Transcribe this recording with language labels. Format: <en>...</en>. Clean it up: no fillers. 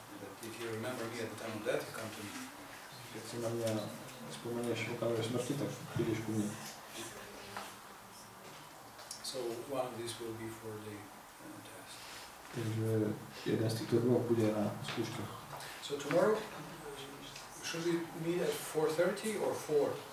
<en>That if you remember me at the time of death, you come to me.</en> <sk>Keď si na mňa spomenieš v okamžiku smrti, tak prídeš ku mne.</sk> <en>So one of these will be for the test.</en> <sk>Takže jeden z týchto dvoch bude na skúškach.</sk> <en>So tomorrow, should we meet at 4:30 or 4?</en>